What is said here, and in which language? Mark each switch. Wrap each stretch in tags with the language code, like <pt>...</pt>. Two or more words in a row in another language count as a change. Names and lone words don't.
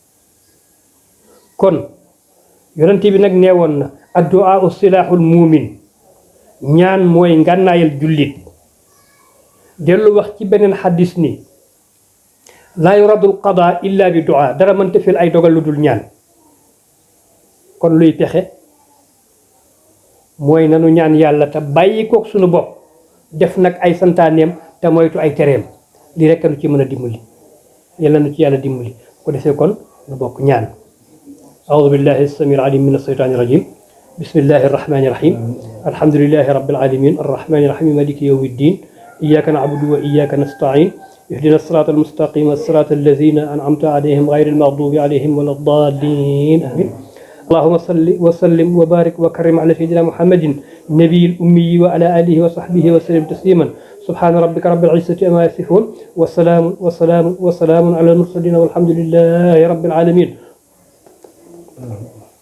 <wo>kon yonent bi nag neewoon na</wo> <ar>الدعاء سلاح المؤمن</ar> <wo>ñaan mooy ngànnaayal jullit dellu wax ci beneen xaddis ni</wo> <ar>لا يرد القضاء إلا بالدعاء</ar> <wo>dara mënta fil ay dogal lu dul ñaan kon luy pexe mooy nanu ñaan yàlla te bàyyi kook suñu bopp def nag ay santaaneem te moytu ay tereem li rekk nu ci mën a dimbali yàlla nu ci yàlla dimbali ko defee kon nu bokk ñaan</wo> <ar>أعوذ بالله السميع العليم من الشيطان الرجيم بسم الله الرحمن الرحيم الحمد لله رب العالمين الرحمن الرحيم مالك يوم الدين إياك نعبد وإياك نستعين اهدنا الصراط المستقيم الصراط الذين أنعمت عليهم غير المغضوب عليهم ولا الضالين آمين اللهم صل وسلم وبارك وكرم على سيدنا محمد النبي الأمي وعلى آله وصحبه وسلم تسليما سبحان ربك رب العزة عما يصفون وسلام على المرسلين والحمد لله رب العالمين</ar>